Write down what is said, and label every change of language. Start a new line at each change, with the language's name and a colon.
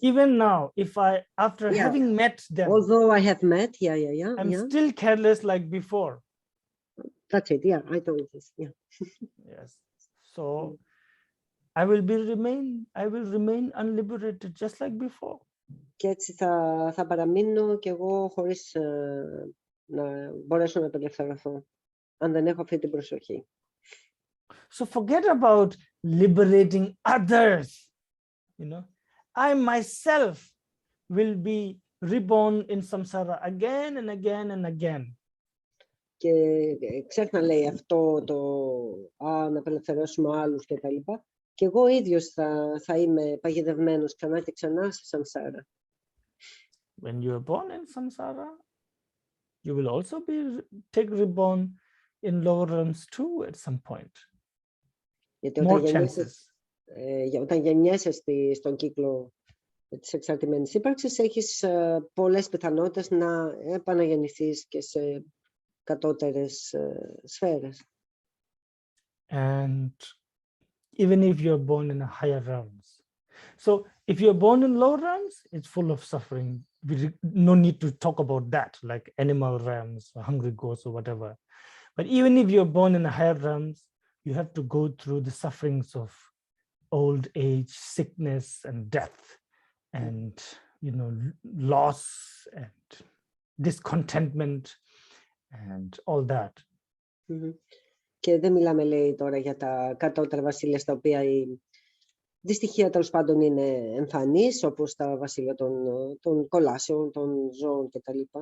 English: Even now, if after having met them, although I have met, I'm still careless like before. That's it, I told this, Yes. So I will remain unliberated just like before.
Greek: Και έτσι θα παραμείνω κι εγώ χωρίς να μπορέσω να απελευθερωθώ, αν δεν έχω αυτή την προσοχή.
English: So forget about liberating others. You know, I myself will be reborn in samsara again and again and again.
Greek: Και ξέχνα, λέει, αυτό να απελευθερώσουμε άλλους και τα λοιπά. Και εγώ ίδιος θα είμαι παγιδευμένος ξανά και ξανά σε σαμσάρα.
English: When you are born in samsara, you will also take reborn in lower realms too at some point.
Greek: Γιατί
English: More
Greek: όταν γεννιέσαι στον κύκλο της εξαρτημένης ύπαρξης, έχεις πολλές πιθανότητες να επαναγεννηθείς και σε κατώτερες σφαίρες.
English: And even if you're born in a higher realms. So if you're born in low realms, it's full of suffering. No need to talk about that, like animal realms, or hungry ghosts or whatever. But even if you're born in a higher realms, you have to go through the sufferings of old age, sickness, and death, and loss and discontentment and all that.
Greek: Και δεν μιλάμε, λέει, τώρα για τα κατώτερα βασίλεια, στα οποία η δυστυχία τέλος πάντων είναι εμφανής, όπως τα βασίλεια των κολάσεων, των ζώων κτλ.